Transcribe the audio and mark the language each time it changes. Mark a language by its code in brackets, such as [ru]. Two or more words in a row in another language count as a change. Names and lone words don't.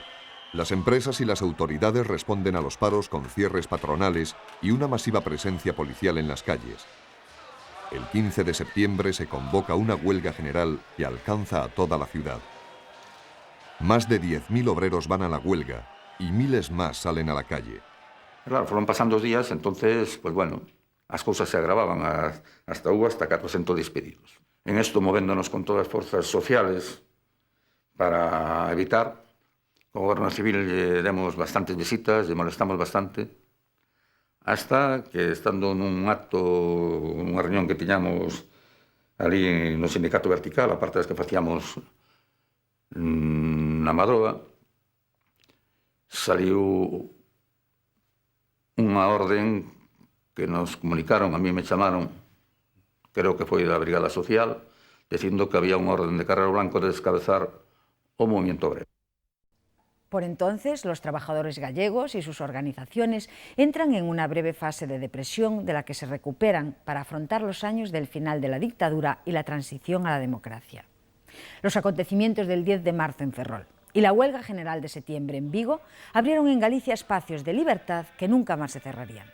[es] Las empresas y las autoridades responden a los paros con cierres patronales y una masiva presencia policial en las calles. El 15 de septiembre se convoca una huelga general que alcanza a toda la ciudad. Más de 10.000 obreros van a la huelga y miles más salen a la calle. Claro, fueron pasando os días, entonces, pues bueno, [gl] as cousas [es] se agravaban, hasta hubo hasta 400 despedidos. En esto, movéndonos [gl] con todas as forzas sociales para evitar, co Goberno Civil lle demos bastantes visitas, lle molestamos bastante, hasta que, estando nun acto, unha reunión que tiñamos ali no sindicato vertical, aparte das que facíamos na Madroa, saliu unha orden que nos comunicaron, a mí me chamaron, creo que foi da Brigada Social, dicindo que había unha orden de Carrero Blanco de descabezar o movimiento obrero. [es] Por entonces, los trabajadores gallegos y sus organizaciones entran en una breve fase de depresión de la que se recuperan para afrontar los años del final de la dictadura y la transición a la democracia. Los acontecimientos del 10 de marzo en Ferrol y la huelga general de septiembre en Vigo abrieron en Galicia espacios de libertad que nunca más se cerrarían.